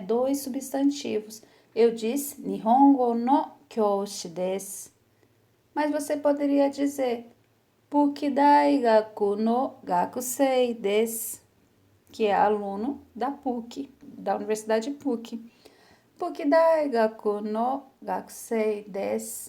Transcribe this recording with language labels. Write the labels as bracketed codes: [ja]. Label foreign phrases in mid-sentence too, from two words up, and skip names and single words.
[pt] Dois substantivos. Eu disse [ja] 日本語の教師です. [pt] Mas você poderia dizer [ja] プキ大学の学生です, [pt] que é aluno da PUC, da Universidade PUC. [ja] プキ大学の学生です.